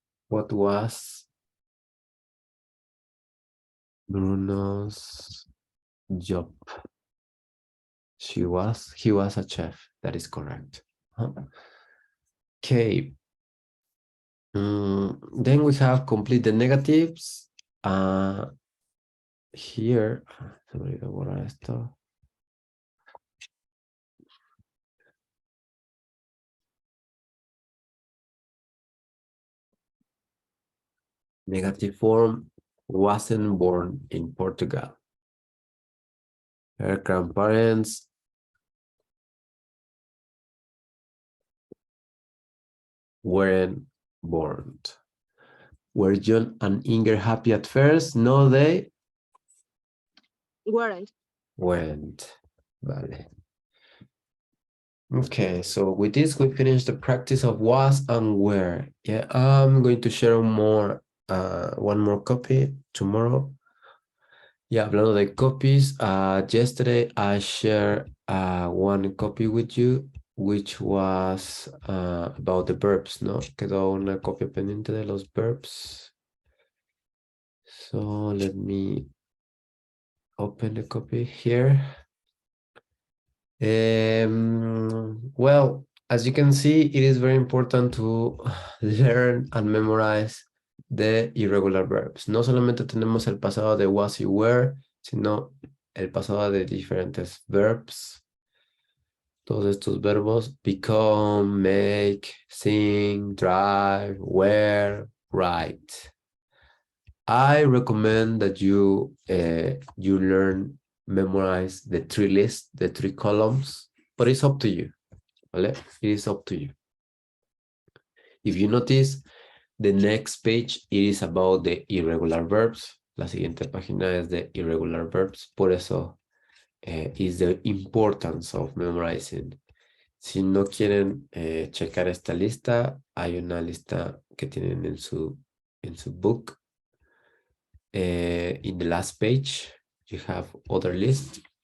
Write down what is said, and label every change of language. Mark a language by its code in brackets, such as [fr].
[en] was Bruno's job? He was a chef. That is correct. Okay. Then we have complete the negatives. [es] Here, se me olvidó borrar esto. [en] Negative form, wasn't born in Portugal. Her grandparents weren't born. Were John and Inger happy at first? No, they Weren't. went. Vale. Okay, so with this, we finished the practice of was and were. Yeah, I'm going to share one more copy tomorrow. [es] Y hablando de [en] copies, yesterday I shared one copy with you, which was about the verbs, ¿no? [es] Quedó una copia pendiente de los verbs. [en] So let me open the copy here. Well, as you can see, it is very important to learn and memorize the irregular verbs. [es] No solamente tenemos el pasado de was y were, sino el pasado de diferentes verbs. Todos estos verbos: become, make, sing, drive, wear, write. [en] I recommend that you learn, memorize the three lists, the three columns, but it's up to you. [es] ¿Vale? [en] It is up to you. If you notice, the next page, it is about the irregular verbs. [es] La siguiente página es de irregular verbs. Por eso [en] is the importance of memorizing. [es] Si no quieren checar esta lista, hay una lista que tienen en su book. [en] In the last page, you have other list.